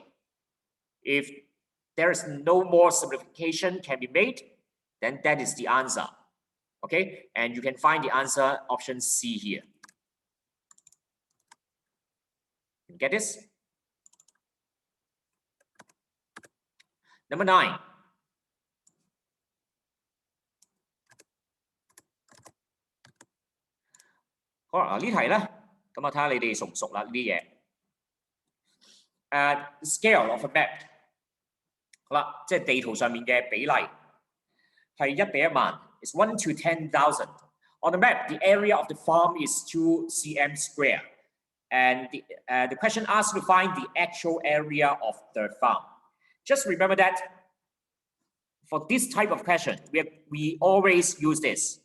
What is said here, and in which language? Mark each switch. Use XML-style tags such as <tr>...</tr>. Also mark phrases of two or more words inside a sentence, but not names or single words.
<en>If there is no more simplification can be made, then that is the answer. Okay, and you can find the answer option C here. Can you get this? Number 9.</en> <yue>好啦，呢題咧，咁啊睇下你哋熟唔熟啦呢啲嘢。</yue> <en>Scale of a map，</en> <yue>好啦，即係地圖上面嘅比例係1比10000 ，</yue> <en>is 1 to 10,000. On the map, the area of the farm is 2 cm square, and the question asks you to find the actual area of the farm. Just remember that for this type of question, we always use this.</en>